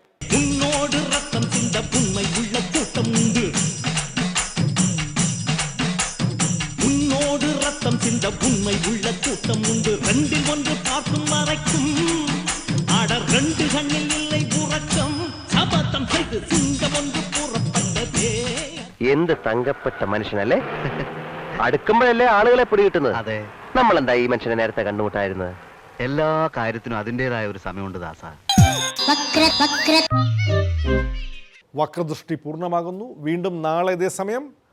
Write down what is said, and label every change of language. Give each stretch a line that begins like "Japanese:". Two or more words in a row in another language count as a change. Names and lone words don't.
Tamil: உன்னோடு ரத்தம் சிந்த உண்மை உள்ள கூட்டம் உண்டு. உன்னோடு ரத்தம் சிந்த உண்மை உள்ள கூட்டம் உண்டு. 2 ஒன்று பார்க்கும் வரைக்கும் ஆட 2 கண்ணில் இல்லை உறக்கம். சபதம் செய்து சிங்கம் ஒன்று கூறப்பட்டதே.
Malayalam: എന്ത് തങ്കപ്പെട്ട മനുഷ്യനല്ലേ? അടുക്കുമ്പോഴല്ലേ ആളുകളെ പിടികിട്ടുന്നത്. അതെ, നമ്മളെന്താ ഈ മനുഷ്യനെ നേരത്തെ കണ്ടുമുട്ടായിരുന്നത്? എല്ലാ കാര്യത്തിനും അതിൻ്റെതായ ഒരു സമയമുണ്ട് ദാസ. വക്രദൃഷ്ടി പൂർണ്ണമാകുന്നു. വീണ്ടും നാളെ ഇതേ സമയം.